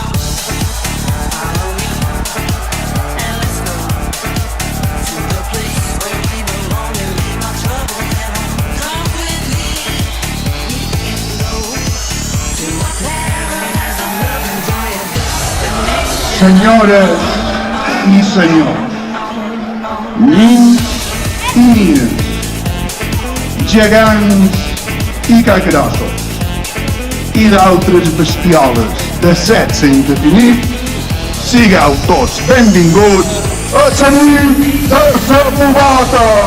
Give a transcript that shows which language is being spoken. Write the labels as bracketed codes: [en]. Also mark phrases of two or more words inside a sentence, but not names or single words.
[en] Follow me, and let's go to the place where we belong and leave our troubles at home. Come with me, we can go to a paradise of love and joy, a destination. [pt] Senhoras e senhors, meninas, [ca] gegants i cacarossos i d'altres bestioles de sexe indefinit, sigueu tots benvinguts a la nit de la bubota!